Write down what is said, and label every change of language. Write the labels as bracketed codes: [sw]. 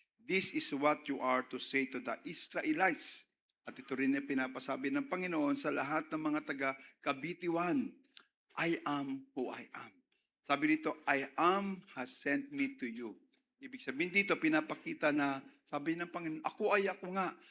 [en] This is what you are to say to the Israelites. [tl] At ito rin yung pinapasabi ng Panginoon sa lahat ng mga taga-kabitiwan. [en] I am who I am. Sabi dito, I am has sent me to you. [tl] Ibig sabihin dito, pinapakita na, sabi ng Panginoon, ako ay ako nga.